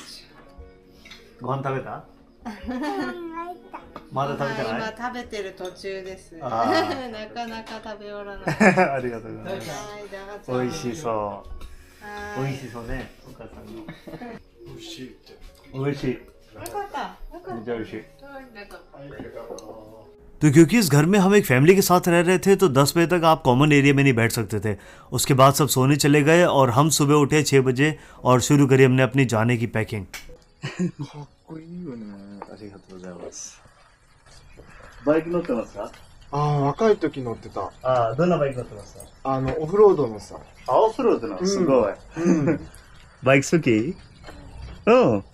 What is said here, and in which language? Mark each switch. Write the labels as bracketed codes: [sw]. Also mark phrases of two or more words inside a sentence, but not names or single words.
[ja] ご飯食べた？まだ食べてない？今食べてる途中です。なあーかなか食べ終わらない。ありがとうございます。はいどうぞ。美味しそう。はい美味しそうね、お母さんの。美味しいって美味しい。よかった。よかっめっちゃ美味しい。 [hi] तो क्योंकि इस घर में हम एक फैमिली के साथ रह रहे थे तो 10 बजे तक आप [en] common area [hi] में नहीं बैठ सकते थे। उसके बाद सब सोने चले गए और हम सुबह उठे 6 बजे और शुरू करी हमने अपनी जाने की पैकिंग। [ja] かっこいいよね。ありがとうございます。バイク乗ってますか？ああ、若い時乗ってた。ああ、どんなバイク乗ってますか？オフロードのさ。あ、オフロードの、すごい。バイク好き？うん。